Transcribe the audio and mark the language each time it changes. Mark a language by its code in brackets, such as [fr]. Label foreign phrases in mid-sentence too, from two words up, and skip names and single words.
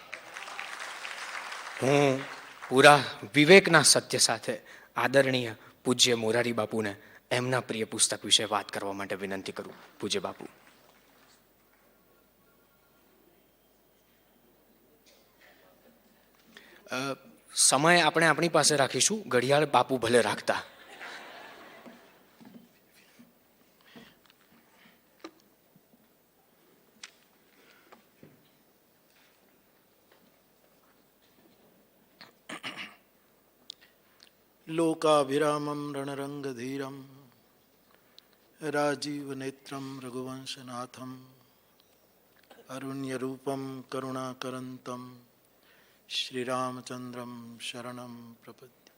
[gu] હું પૂરા વિવેકના સત્ય સાથે આદરણીય પૂજ્ય મોરારી બાપુને એમના પ્રિય પુસ્તક વિશે વાત કરવા માટે વિનંતી કરું. પૂજ્ય બાપુ. સમય આપણે આપણી પાસે રાખીશું, ઘડિયાળ બાપુ ભલે રાખતા. [sa] लोकाभिरामं रणरङ्गधीरं राजीवनेत्रं रघुवंशनाथं अरुण्यरूपं करुणाकरन्तं श्रीरामचन्द्रं शरणं प्रपद्ये.